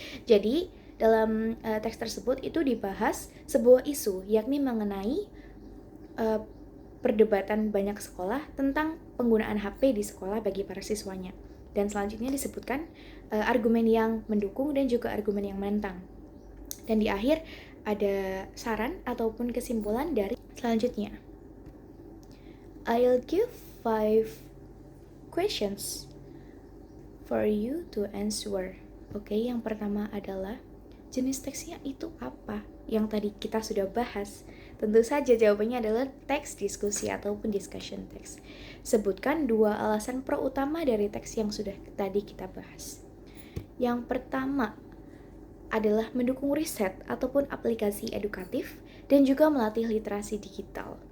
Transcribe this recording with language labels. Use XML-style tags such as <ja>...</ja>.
<id>Jadi, dalam teks tersebut itu dibahas sebuah isu, yakni mengenai perdebatan banyak sekolah tentang penggunaan HP di sekolah bagi para siswanya. Dan selanjutnya disebutkan argumen yang mendukung dan juga argumen yang menentang. Dan di akhir ada saran ataupun kesimpulan dari selanjutnya.</id> <en>I'll give 5 questions for you to answer.</en> <id>Oke, yang pertama adalah jenis teksnya itu apa? Yang tadi kita sudah bahas. Tentu saja jawabannya adalah teks diskusi ataupun discussion text. Sebutkan 2 alasan pro utama dari teks yang sudah tadi kita bahas. Yang pertama adalah mendukung riset ataupun aplikasi edukatif dan juga melatih literasi digital.</id>